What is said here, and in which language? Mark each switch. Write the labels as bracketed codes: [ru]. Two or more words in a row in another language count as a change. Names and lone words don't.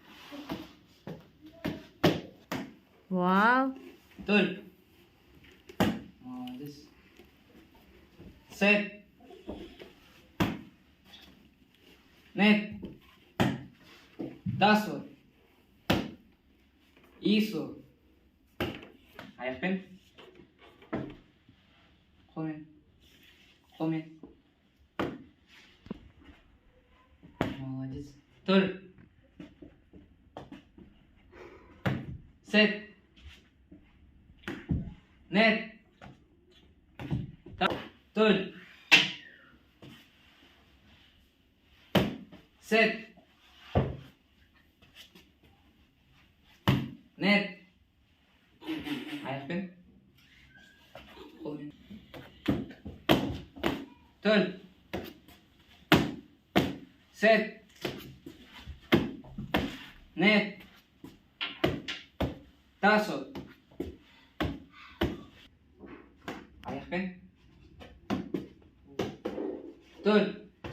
[ko] Вау. 둘, 셋, 넷, 다섯, 이섯, [kk] аяқпен, қолмен, молодец. [ko] 둘, 셋, 넷, 둘, 셋, 넷, [kk] аяқпен, қолмен, [ko] 둘, 셋, 넷, 다섯, аяқпен, 둘,